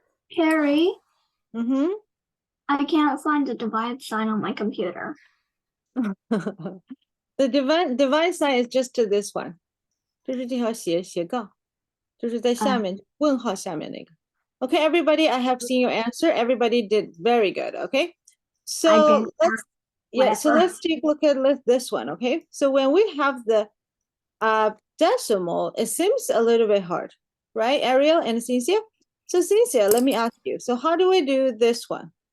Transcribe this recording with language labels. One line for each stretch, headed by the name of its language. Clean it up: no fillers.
English: Carrie, Mm-hmm. I can't find the divide sign on my computer. The divide sign is just to this one.
Chinese: 就是这条斜杠，就是在下面问号下面那个。
English: Okay, everybody, I have seen your answer. Everybody did very good. Okay, so let's take a look at this one. Okay, so when we have the decimal, it seems a little bit hard, right, Ariel and Cynthia? So Cynthia, let me ask you. So how do we do this one?